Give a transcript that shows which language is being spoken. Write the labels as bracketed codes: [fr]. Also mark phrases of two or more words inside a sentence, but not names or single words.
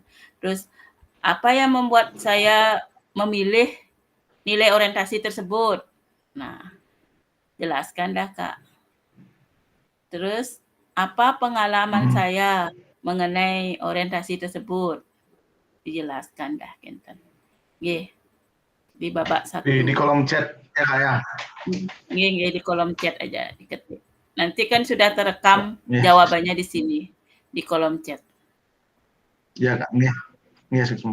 [id] Terus apa yang membuat saya memilih nilai orientasi tersebut? Nah, jelaskan dah Kak. Terus apa pengalaman saya mengenai orientasi tersebut? Dijelaskan dah kinten. Nggih. Di babak 1. Di kolom chat ya Kak ya. Nggih, di kolom chat aja diketik. Nanti kan sudah terekam Ya. jawabannya di sini di kolom chat. Ya Kak, nggih. Nggih, Sukma.